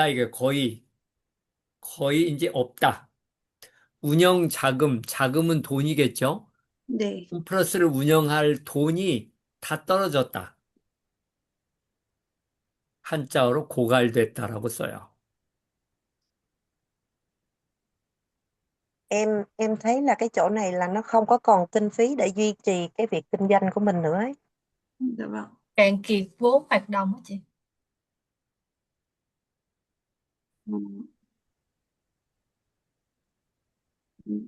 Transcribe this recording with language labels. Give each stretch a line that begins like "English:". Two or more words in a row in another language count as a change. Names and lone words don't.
Korean: 이게 거의 이제 없다. 운영 자금, 자금은 돈이겠죠? 네. 홈플러스를 운영할 돈이 다 떨어졌다. 한자어로 고갈됐다라고 써요.
Vietnamese: Em thấy là cái chỗ này là nó không có còn kinh phí để duy trì cái việc kinh doanh của mình nữa ấy. Dạ vâng. Cạn kiệt vốn hoạt động á chị. Ừ.